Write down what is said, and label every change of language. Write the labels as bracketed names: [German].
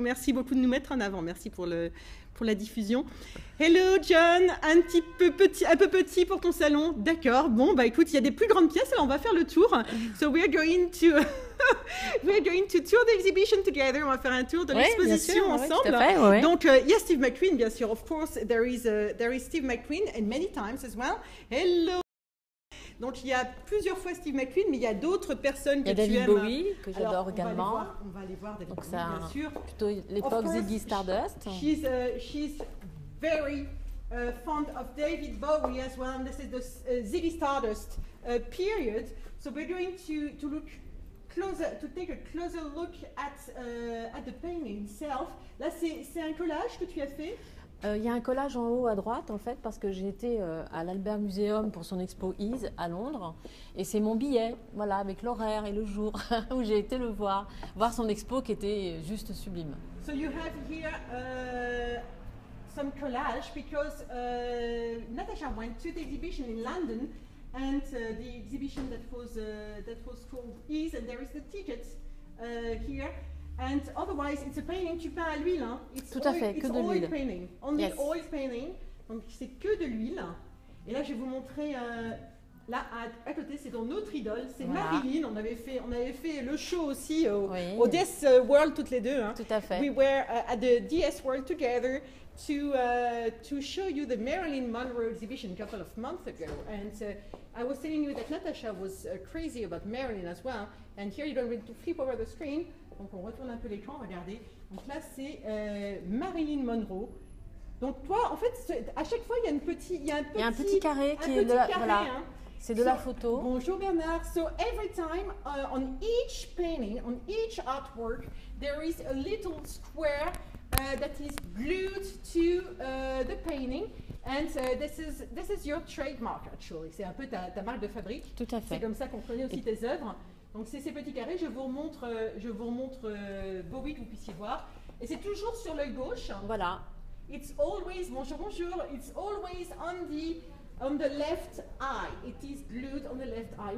[French] Merci beaucoup de nous mettre en avant. Merci pour la diffusion. Hello John, un peu petit pour ton salon. D'accord. Bon, bah écoute, il y a des plus grandes pièces. Alors on va faire le tour. [English] So we are going to tour the exhibition together. [French] On va faire un tour de l'exposition ensemble. Tout à fait, ouais. Donc il y a Steve McQueen, bien sûr. [English] Of course, there is Steve McQueen, and many times as well. Hello. [French] Donc il y a plusieurs fois Steve McQueen, mais il y a d'autres personnes que tu aimes. Il y a David Bowie, que j'adore également. On va aller voir David Donc Bowie, bien sûr. Plutôt l'époque Ziggy Stardust. [English] She's very fond of David Bowie as well, and this is the Ziggy Stardust period. So we're going to look closer, to take a closer look at the painting itself. [French] Là, c'est un collage que tu as fait. Il y a un collage en haut à droite, en fait, parce que j'ai été à l'Albert Museum pour son expo Ease à Londres. Et c'est mon billet, voilà, avec l'horaire et le jour où j'ai été le voir son expo qui était juste sublime. [English] So you have here some collage because Natasha went to the exhibition in London, and the exhibition that was called Ease, and there is the ticket here. And otherwise, it's a painting, [French] tu peins à l'huile. Hein? Tout à fait, que de l'huile. [English] Painting, only oil painting. [French] Donc c'est que de l'huile. Et là, je vais vous montrer. Là, à côté, c'est ton autre idole, c'est Marilyn. On avait fait le show aussi au DS World toutes les deux. Hein? Tout à fait. [English] We were at the DS World together to show you the Marilyn Monroe exhibition a couple of months ago. And I was telling you that Natasha was crazy about Marilyn as well. And here you're going to flip over the screen. [French] Donc on retourne un peu l'écran, regardez. Donc là c'est Marilyn Monroe. Donc toi, en fait, à chaque fois il y a un petit carré qui est là. Voilà. Hein. C'est de la photo. Bonjour Bernard. [English] So every time on each painting, on each artwork, there is a little square that is glued to the painting. And this is your trademark actually. [French] C'est un peu ta marque de fabrique. Tout à fait. C'est comme ça qu'on connaît aussi tes œuvres. Donc c'est ces petits carrés, je vous remontre Bowie que vous puissiez voir. Et c'est toujours sur l'œil gauche. Voilà. [English] It's always, [French] bonjour, [English] it's always on the left eye. It is glued on the left eye.